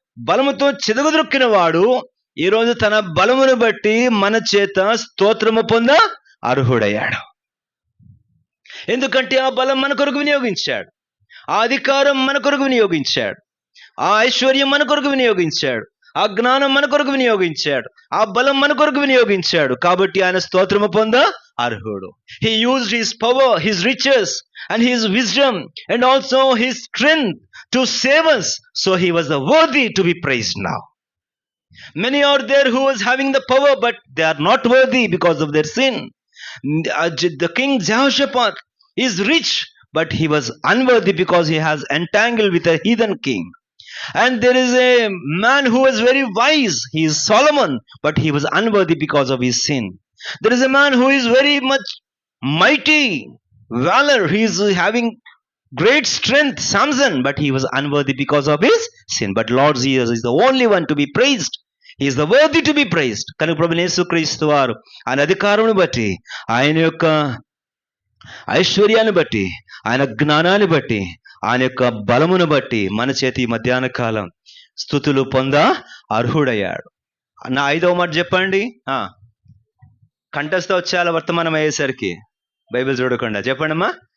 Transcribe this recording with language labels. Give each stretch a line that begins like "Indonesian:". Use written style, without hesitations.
Telugu: బలముతో చిదగదొక్కిన వాడు ఈరోజు తన బలమును బట్టి మన చేత స్తోత్రము పొంద అర్హుడయ్యాడు. ఎందుకంటే ఆ బలం మన కొరకు వినియోగించాడు, ఆ అధికారం మన కొరకు వినియోగించాడు, ఆ ఐశ్వర్యం మన కొరకు వినియోగించాడు, ఆ జ్ఞానం మన కొరకు వినియోగించాడు, ఆ బలం మన కొరకు వినియోగించాడు. కాబట్టి ఆయన స్తోత్రము పొంద అర్హుడు.
English: He used his power, his riches and his wisdom and also his strength to save us. So he was worthy to be praised now. Many are there who was having the power, but they are not worthy because of their sin. The king Jehoshaphat is rich, but he was unworthy because he has entangled with a heathen king. And there is a man who was very wise, he is Solomon, but he was unworthy because of his sin. There is a man who is very much mighty valor, he is having great strength, Samson, but he was unworthy because of his sin. But Lord Jesus is the only one to be praised. He is the worthy to be praised.
Telugu: కనుక ప్రభువైన యేసుక్రీస్తు వారు ఆయన అధికారమును బట్టి, ఆయన యొక్క ఐశ్వర్యాన్ని బట్టి, ఆయన జ్ఞానాన్ని బట్టి, ఆయన యొక్క బలమును బట్టి మన చేతి మధ్యాహ్న కాలం స్తుతులు పొంద అర్హుడయ్యాడు. నా 5వ మాట చెప్పండి. కంఠస్థ వచ్చేయాల వర్తమానం అయ్యేసరికి బైబిల్ చూడకుండా చెప్పండి అమ్మా.